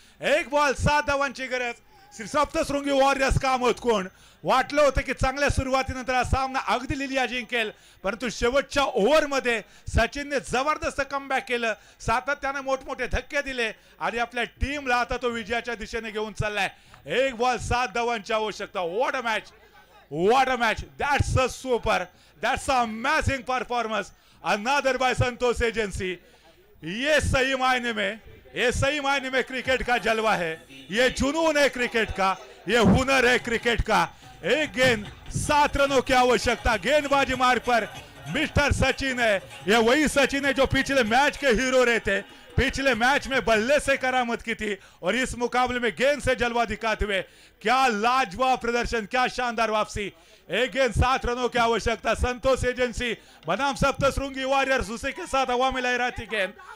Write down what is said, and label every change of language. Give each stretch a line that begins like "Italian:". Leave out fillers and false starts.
Marathi: 1 ball 7 धावांची गरज. Shri Saptashrungi warriors काम होत कोण वाटलं होतं की चांगल्या सुरुवातीनंतर हा सामना अगदी लिलिया जिंकेल, परंतु शेवटच्या ओव्हरमध्ये सचिनने जबरदस्त कमबॅक केलं. सातत्याने मोठमोठे धक्के दिले आणि आपल्या टीमला आता तो विजयाच्या दिशेने घेऊन चाललाय. 1 बॉल 7 धावांची आवश्यकता.
English: What a match, what a match. That's a super, that's a amazing performance. Another bye Santosh agency.
Hindi: ये सही मायने में क्रिकेट का जलवा है. ये जुनून है क्रिकेट का, ये हुनर है क्रिकेट का. 1 गेंद 7 रनों की आवश्यकता. गेंदबाजी मार्ग पर मिस्टर सचिन है. ये वही सचिन है जो पिछले मैच के हीरो रहे थे. पिछले मैच में बल्ले से करामत की थी और इस मुकाबले में गेंद से जलवा दिखाते हुए क्या लाजवाब प्रदर्शन, क्या शानदार वापसी. 1 गेंद 7 रनों की आवश्यकता. संतोष एजेंसी बनाम सप्तशृंगी वॉरियर्स, उसी के साथ हवा में लहराती गेंद.